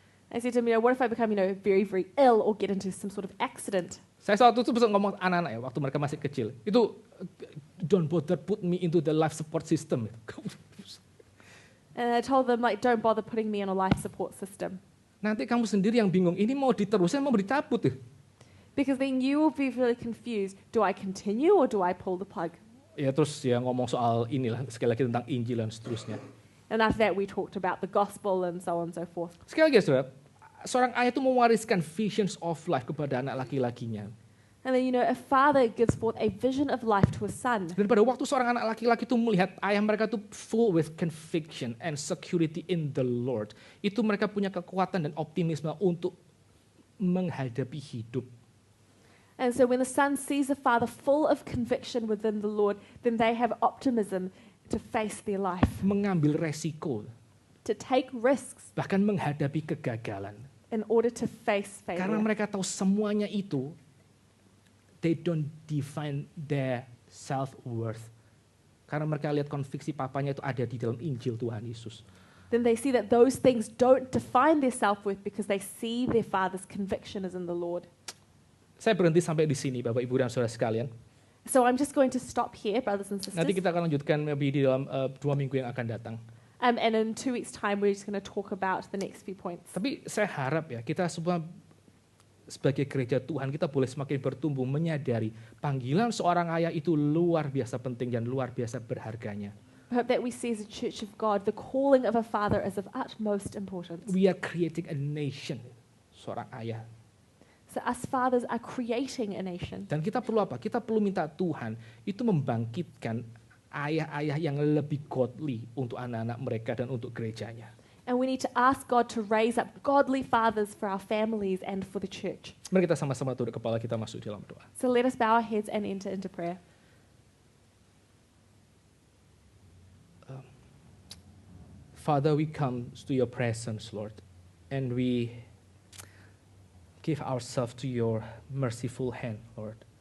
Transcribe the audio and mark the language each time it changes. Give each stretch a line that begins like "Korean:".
English: I said to them, what if I become very very ill or get into some sort of accident?
Indonesian: Saya waktu itu bisa ngomong anak-anak ya, waktu mereka masih kecil, itu
English: don't bother put me into the life support system. And I told them, don't bother putting me on a life support system.
Indonesian: Nanti kamu sendiri yang bingung, ini mau diterusin mau dicabut tuh.
English: Because then you will be really confused. Do I continue or do I pull the plug?
Indonesian: Ya terus ya ngomong soal inilah, sekali lagi tentang Injil dan seterusnya.
English: And after that we talked about the gospel and so on and so forth.
Indonesian: Sekali lagi saudara, seorang ayah itu mewariskan
English: visions of life
Indonesian: kepada anak laki-lakinya.
English: And then a father gives forth a vision of life to a son.
Indonesian: Dan pada waktu seorang anak laki-laki itu melihat ayah mereka itu
English: full with conviction and security in the Lord,
Indonesian: itu mereka punya kekuatan dan optimisme untuk menghadapi hidup.
English: And so when the son sees the father full of conviction within the Lord, then they have optimism to face their life.
Indonesian: Mengambil resiko.
English: To take risks.
Indonesian: Bahkan menghadapi kegagalan.
English: In order to face failure.
Indonesian: Karena mereka tahu semuanya itu,
English: they don't define their self-worth.
Indonesian: Karena mereka lihat konviksi papanya itu ada di dalam Injil Tuhan Yesus.
English: Then they see that those things don't define their self-worth because they see their father's conviction is in the Lord.
Indonesian: Saya berhenti sampai di sini, Bapak, Ibu, dan Saudara sekalian.
English: So I'm just going to stop here, brothers and sisters.
Indonesian: Nanti kita akan lanjutkan lebih di dalam 2 minggu yang akan datang.
English: And in 2 weeks' time, we're just going to talk about the next few points.
Indonesian: Tapi saya harap ya, kita semua sebagai gereja Tuhan, kita boleh semakin bertumbuh menyadari panggilan seorang ayah itu luar biasa penting dan luar biasa berharganya.
English: I hope that we see as a church of God, the calling of a father is of utmost importance. We are creating a nation,
Indonesian: seorang ayah.
English: So us fathers are creating a nation.
Indonesian: Dan kita perlu apa? Kita perlu minta Tuhan itu membangkitkan ayah-ayah yang lebih godly untuk anak-anak mereka dan untuk gerejanya.
English: And we need to ask God to raise up godly fathers for our families and for the church.
Indonesian: Mari kita sama-sama tunduk kepala kita masuk dalam doa.
English: So let us bow our heads and enter into prayer. Father, we come to your presence, Lord, and we give ourselves to your merciful hand, Lord.